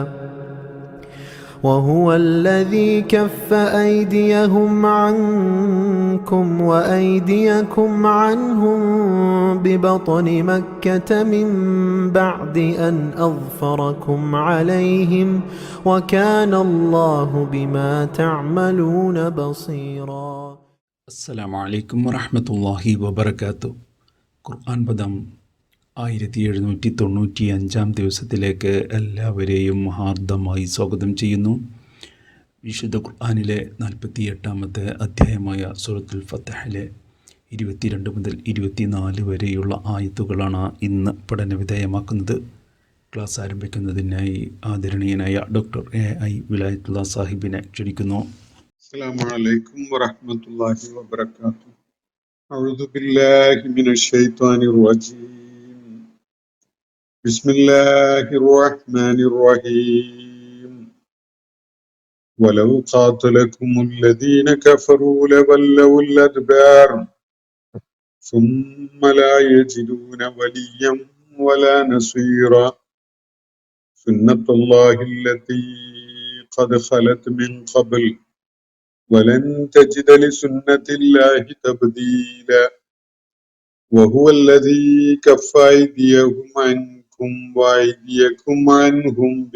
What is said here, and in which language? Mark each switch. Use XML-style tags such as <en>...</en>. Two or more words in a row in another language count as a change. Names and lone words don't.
<ar>وهو الذي كف أيديهم عنكم وأيديكم عنهم ببطن مكة من بعد أن أظفركم عليهم وكان الله بما تعملون بصيرا. السلام عليكم ورحمة الله وبركاته.</ar> <ml>ഖുർആൻ പദം 1795 ദിവസത്തിലേക്ക് എല്ലാവരെയും ഹാർദമായി സ്വാഗതം ചെയ്യുന്നു. വിശുദ്ധ ഖുർആനിലെ 48-ാമത്തെ അധ്യായമായ സൂറത്തുൽ ഫത്ഹിലെ 22 മുതൽ 24 വരെയുള്ള ആയത്തുകളാണ് ഇന്ന് പഠനവിധേയമാക്കുന്നത്. ക്ലാസ് ആരംഭിക്കുന്നതിനായി ആദരണീയനായ ഡോക്ടർ AI വിലായത്തുള്ള സാഹിബിനെ ക്ഷണിക്കുന്നു.</ml> <ar>السلام عليكم ورحمة الله وبركاته. أعوذ بالله من الشيطان الرجيم. بسم الله الرحمن الرحيم. ولو قاتلكم الذين كفروا لولوا الأدبار ثم لا يجدون وليا ولا نصيرا سنة الله التي قد خلت من قبل ولن تجد لسنة الله تبديلا وهو الذي كف أيديهم عنكم وأيديكم عنهم</ar>